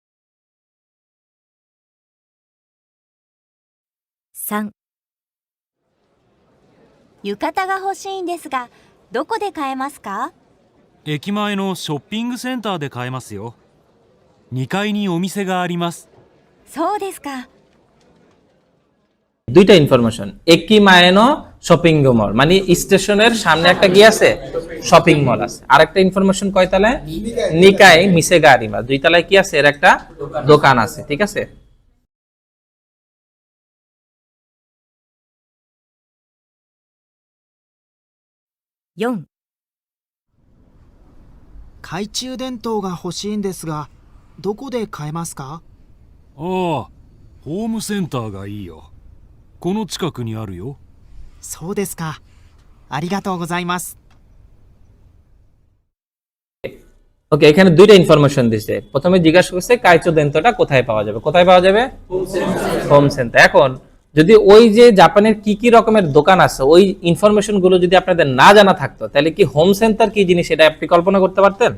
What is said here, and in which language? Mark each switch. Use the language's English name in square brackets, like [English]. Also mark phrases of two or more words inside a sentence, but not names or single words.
[Japanese] 3、浴衣が欲しいんですが、どこで買えますか？駅前のショッピングセンターで買えますよ。2階にお店があります。そうですか。 [Bangla] দুইটা ইনফরমেশন। [Japanese] 駅前の [English] shopping mall [Bangla] মানে স্টেশনের সামনে একটা কি আছে? [English] shopping mall [Bangla] আছে। আরেকটা ইনফরমেশন কয় তলায়? [Japanese] 二階 店が ありま, [Bangla] দুই তলায় কি আছে? এর একটা দোকান আছে। ঠিক আছে, [Japanese] 4、懐中電灯が欲しいんですが、どこで買えますか？ああ、ホームセンターがいいよ。この近くにあるよ。そうですか。ありがとうございます。 [Bangla] ওকে, এখানে দুইটা ইনফরমেশন দিছে। প্রথমে জিজ্ঞাসা করছে কাইচো দেন্তোটা কোথায় পাওয়া যাবে। কোথায় পাওয়া যাবে? [English] home center. [Bangla] এখন যদি ওই যে জাপানের কি কি রকমের দোকান আছে ওই ইনফরমেশন গুলো যদি আপনাদের না জানা থাকতো তাহলে কি [English] home center [Bangla] কি জিনিস এটা আপনি কল্পনা করতে পারতেন?